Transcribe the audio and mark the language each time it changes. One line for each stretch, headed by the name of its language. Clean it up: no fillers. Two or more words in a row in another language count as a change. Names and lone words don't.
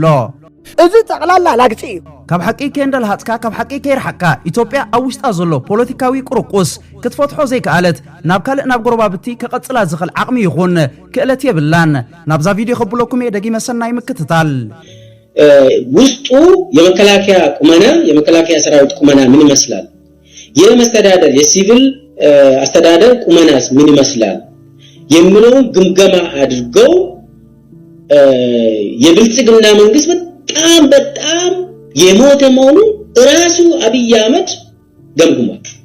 Tigrinya: እዚ ጠቕላላ ላግፂ እዩ ካብ ሓቂ ከንደልሃጽካ ካብ ሓቂ ከይርሓካ ኢትዮጵያ ኣብ ውሽጣ ዘሎ ፖለቲካዊ ቁርቁስ ክትፈትሖ ዘይከኣለት ናብ ካልእ ናብ ጎረባብቲ ከቐጽላ ዝኽእል ዓቕሚ ይኹን ክእለት የብላን ናብዛ ቪድዮ ከብለኩም ደጊመ ሰናይ ምክትታል
Amharic: ውስጡ የመከላከያ ቁመና የመከላከያ ሰራዊት ቁመና ምን ይመስላል የመስተዳደር የሲቪል አስተዳደር ቁመናስ ምን ይመስላል የሚለውን ግምገማ አድርገው የብልጽግና መንግስት በጣም የሞተ መሆኑን ራሱ አብይ አህመድ ገምግሟል